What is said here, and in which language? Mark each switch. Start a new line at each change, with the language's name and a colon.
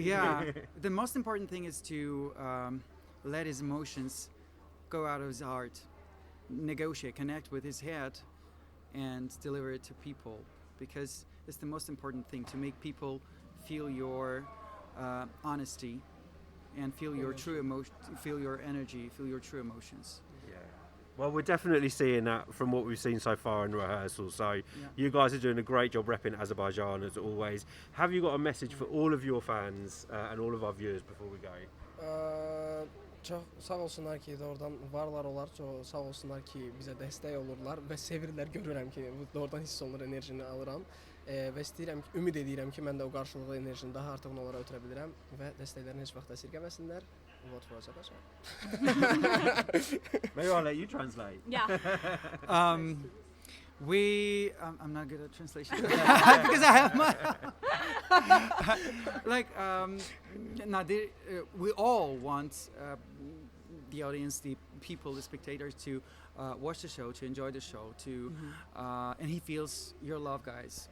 English: Yeah, the most important thing is to let his emotions go out of his heart, negotiate, connect with his head, and deliver it to people, because it's the most important thing, to make people feel your honesty and feel your true emotion, feel your energy, feel your true emotions. Yeah. Well, we're definitely seeing that from what we've seen so far in rehearsal. So you guys are doing a great job repping Azerbaijan as always. Have you got a message for all of your fans and all of our viewers before we go?
Azerbaijani: Çok sağ olsunlar ki doğrudan varlar olar, çok sağ olsunlar ki bize destek olurlar ve sevirlər, görürəm ki doğrudan hiss olunur, enerjini alıram və istəyirəm ki, ümid edirəm ki mən də o qarşılıqlı enerjini daha artıq onlara ötürə bilirəm və dəstəklərini heç vaxt əsirgəməsinlər.
English: Vote for Azerbaijan. Maybe I'll let you translate. Yeah. I'm not good at translation because I have my Nadir. We all want the audience, the people, the spectators to watch the show, to enjoy the show, and he feels your love, guys.